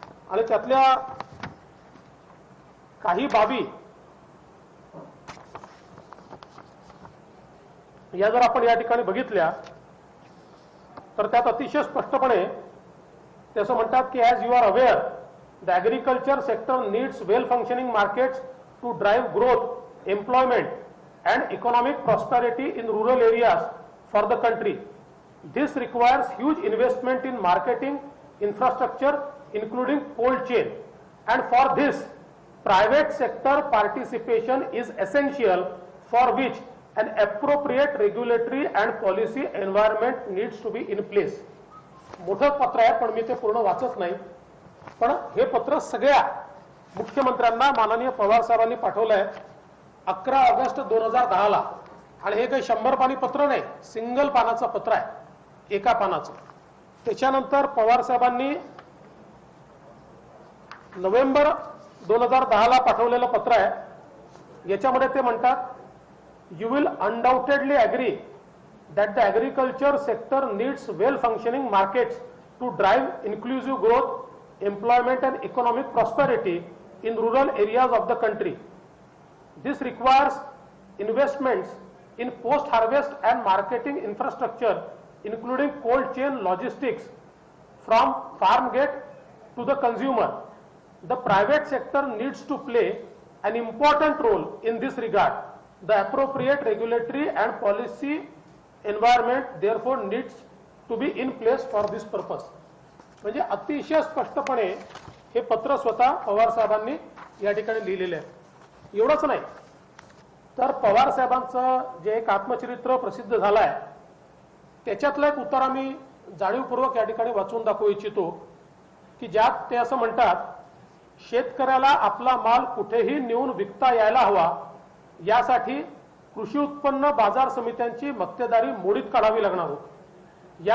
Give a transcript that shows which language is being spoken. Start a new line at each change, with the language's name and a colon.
Marathi: आणि त्यातल्या काही बाबी या जर आपण या ठिकाणी बघितल्या तर त्यात अतिशय स्पष्टपणे ते असं म्हणतात की
English: As you are aware the agriculture sector needs well functioning markets to drive growth, employment and economic prosperity in rural areas for the country. This requires huge investment in marketing infrastructure including cold chain, and for this private sector participation is essential, for which an appropriate regulatory and policy environment needs to be in place.
Marathi: मोठं पत्र आहे पण मी ते पूर्ण वाचत नाही, पण हे पत्र सगळ्या मुख्यमंत्र्यांना माननीय पवार साहेबांनी पाठवलं आहे 11 ऑगस्ट 2010ला. आणि हे काही 100 पानी पत्र नाही, सिंगल पानाचं पत्र आहे, एका पानाचं. त्याच्यानंतर पवार साहेबांनी नोव्हेंबर 2010ला पाठवलेलं पत्र आहे. याच्यामध्ये ते म्हणतात
English: You will undoubtedly agree that the agriculture sector needs well functioning markets to drive inclusive growth, employment and economic prosperity in rural areas of the country. This requires investments in post-harvest and marketing infrastructure, including cold chain logistics from farm gate to the consumer. The private sector needs to play an important role in this regard. The appropriate regulatory and policy environment therefore needs to be in place for this purpose.
Marathi: म्हणजे अतिशय स्पष्टपणे हे पत्र स्वतः पवार साहेबांनी या ठिकाणी लिहिलेले आहे. एवढंच नाही तर पवार साहेबांचं जे एक आत्मचरित्र प्रसिद्ध झालं आहे त्याच्यातला एक उतारा मी जाणीवपूर्वक या ठिकाणी वाचून दाखवू इच्छितो की ज्यात ते असं म्हणतात शेतकऱ्याला आपला माल कुठेही नेऊन विकता यायला हवा यासाठी कृषी उत्पन्न बाजार समित्यांची मक्तेदारी मोडीत काढावी लागणार होती.